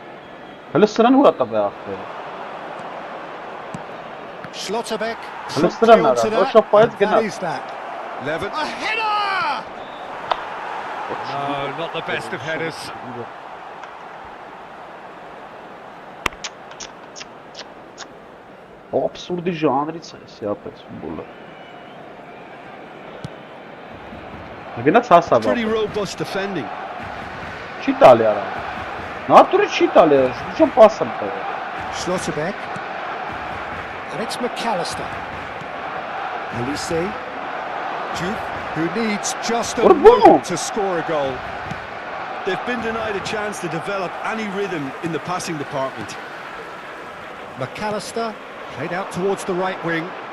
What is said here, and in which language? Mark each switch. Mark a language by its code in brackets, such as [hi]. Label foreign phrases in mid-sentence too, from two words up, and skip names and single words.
[en] Schlotterbeck. That is that. Levin. A header! No, not the best of headers. [hy] Absurdi ժանրից է սիապես ֆուտբոլը։ Գնաց հասավ։ [en] Pretty robust defending. [hy] Չի տալի արա։ Նատուրի չի տալի, ինչ պասը տա։ [en] Schlotterbeck. And it's McAllister. Olise. Juve, who needs just a moment to score a goal. They've been denied a chance to develop any rhythm in the passing department. McAllister played out towards the right wing.